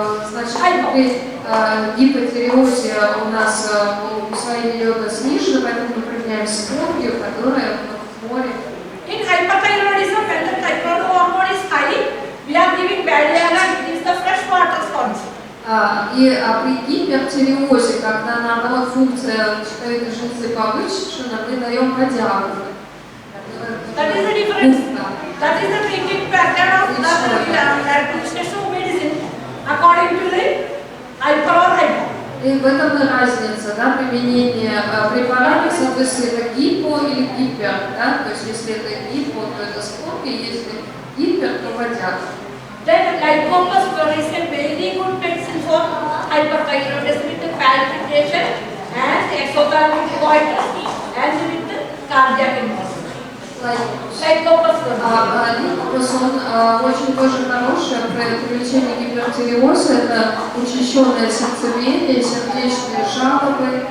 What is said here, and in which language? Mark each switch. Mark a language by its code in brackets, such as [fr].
[ru] Значит, при гипотиреозе у нас усвоение йода снижено, поэтому мы применяем спонгию, которая в море. [en] In hyperthyroidism, when the thyroid hormone is high, we are giving BONO, it is the freshwater sponge. [ru] При гипертиреозе, когда наоборот функция щитовидной железы повышена, мы даем бодягу. [en] That is the difference. That is the treatment pattern of the administration of medicine according to the hyper or hypo. [ru] И в этом и разница, да, применение препаратов, соответственно, это гипо или гипер, да, то есть если это гипо, то это спонгия, если гипер, то бодяга. [en] Then lycopus is a very good medicine for hyperthyroidism with palpitation and exothermic goiter and with cardiac infarct. Lycopus [ru] он очень тоже хороший при лечении гипертиреоза, это учащенное сердцебиение, сердечные жалобы.